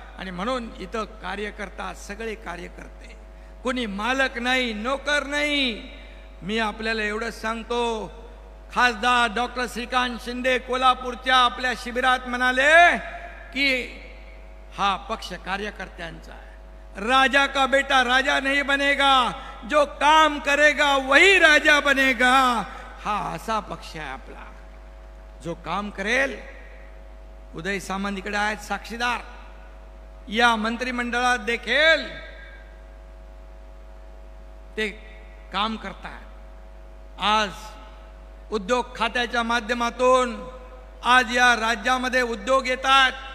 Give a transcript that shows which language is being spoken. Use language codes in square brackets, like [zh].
[mr] आणि म्हणून इथं कार्यकर्ता सगळे कार्यकर्ते, कोणी मालक नाही, नोकर नाही. मी आपल्याला एवढंच सांगतो, खासदार डॉक्टर श्रीकांत शिंदे कोल्हापूरच्या आपल्या शिबिरात म्हणाले की हा पक्ष कार्यकर्त्यांचा आहे. [hi] राजा का बेटा राजा नहीं बनेगा, जो काम करेगा वही राजा बनेगा. [mr] हा असा पक्ष आहे आपला, जो काम करेल. उदय सामंत इकडे आहेत साक्षीदार. या मंत्रिमंडळात देखील ते काम करतात. आज उद्योग खात्याच्या माध्यमातून आज या राज्यामध्ये उद्योग येतात.